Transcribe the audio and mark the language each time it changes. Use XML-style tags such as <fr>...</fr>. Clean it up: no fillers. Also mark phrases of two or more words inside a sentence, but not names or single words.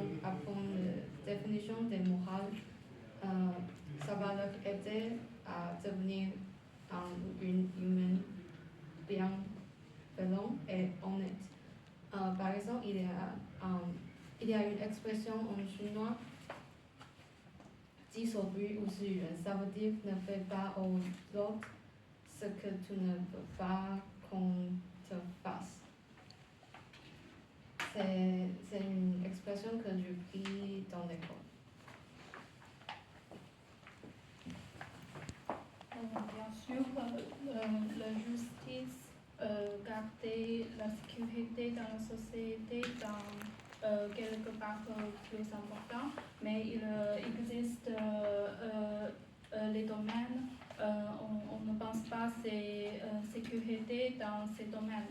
<fr>Apprendre la définition des morales, ça va leur aider à devenir une humaine bienveillante et honnête. Par exemple, il y a une expression en chinois,</fr> <zh>己所不欲，勿施于人.</zh> <fr>Ça veut dire ne fais pas aux autres ce que tu ne veux pas qu'on te fasse. C'est une expression que je lis dans l'école. Bien sûr, la justice garder la sécurité dans la société dans quelque part plus important, mais il existe les domaines, on ne pense pas à sécurité dans ces domaines.</fr>